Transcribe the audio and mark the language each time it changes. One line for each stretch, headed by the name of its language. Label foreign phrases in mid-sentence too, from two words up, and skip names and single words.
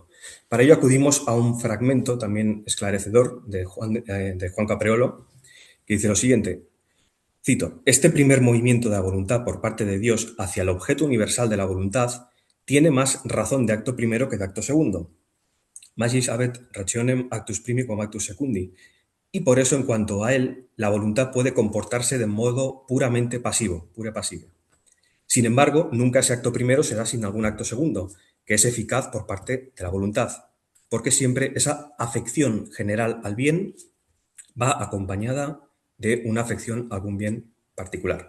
Spanish: Para ello acudimos a un fragmento también esclarecedor de Juan Capriolo, que dice lo siguiente, cito, este primer movimiento de la voluntad por parte de Dios hacia el objeto universal de la voluntad tiene más razón de acto primero que de acto segundo.
Latin: Magis habet rationem actus primi quam actus secundi.
Spanish: Y por eso, en cuanto a él, la voluntad puede comportarse de modo puramente pasivo, pura pasiva. Sin embargo, nunca ese acto primero se da sin algún acto segundo, que es eficaz por parte de la voluntad, porque siempre esa afección general al bien va acompañada de una afección a algún bien particular.